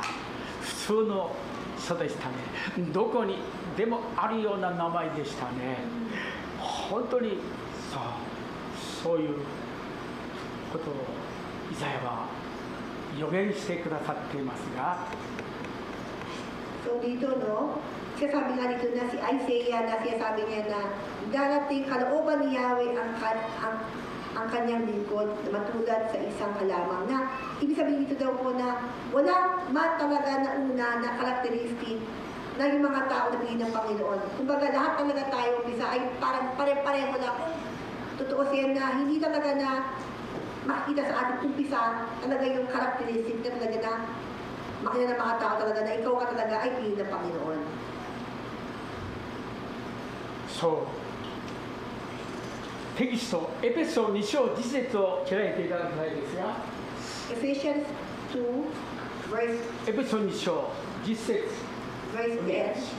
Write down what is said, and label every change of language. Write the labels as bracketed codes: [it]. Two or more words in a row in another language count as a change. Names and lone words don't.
[ja] 普通の人でしたね。どこにでもあるような名前でしたね。本当にそういうことをイザヤは予言してくださっていますが、 [tl] So dito, no, sinasabi nga dito na si Isaiah na sinasabi niya na darating kalooban ni Yahweh ang kanyang lingkod na matulad sa isang halamang na ibig sabihin dito daw po na wala man talaga na una na karakteristik na yung mga tao na bilhin ng Panginoon. Kumbaga lahat talaga tayo umpisa ay parang pare-pareho na kung totoo siya na hindi talaga na makikita sa ating umpisa talaga yung karakteristik na talaga na makita ng mga tao talaga na ikaw ka talaga ay bilhin ng Panginoon. [ja] そうテキストエペソ2章10節を開いていただきたいですが、 [en] Ephesians 2 verse [ja] エペソ2章10節 [en] verse 10.